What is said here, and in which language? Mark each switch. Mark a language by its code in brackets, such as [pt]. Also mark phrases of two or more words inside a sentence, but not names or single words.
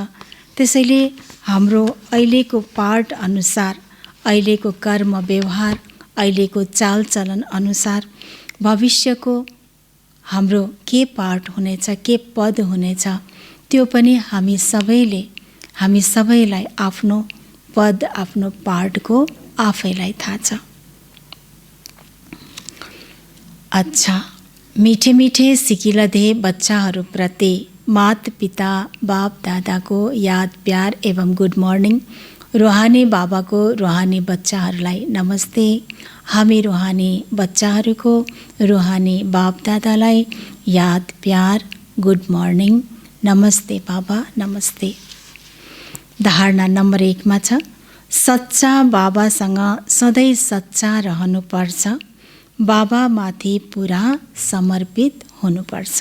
[ne] त्यसैले हाम्रो अहिलेको पार्ट अनुसार, अहिलेको कर्म व्यवहार, अहिलेको चालचलन अनुसार भविष्यको हाम्रो के पार्ट हुनेछ, के पद हुनेछ, त्यो पनि हामी सबैलाई आफ्नो पद, आफ्नो पार्टको आफैलाई थाहा छ। अच्छा, मिठे मिठे सिकिलधे बच्चाहरूप्रति मात पिता बाप दादाको [hi] याद प्यार [ne] एवं [en] good morning. [ne] रुहानी बाबाको रुहानी बच्चाहरूलाई नमस्ते। हामी रुहानी बच्चाहरूको रुहानी बाप दादालाई [hi] याद प्यार [en] good morning, [ne] नमस्ते बाबा नमस्ते। धारणा नम्बर 1 मा छ, सच्चा बाबासँग सधैँ सच्चा रहनुपर्छ, बाबामाथि पुरा समर्पित हुनुपर्छ।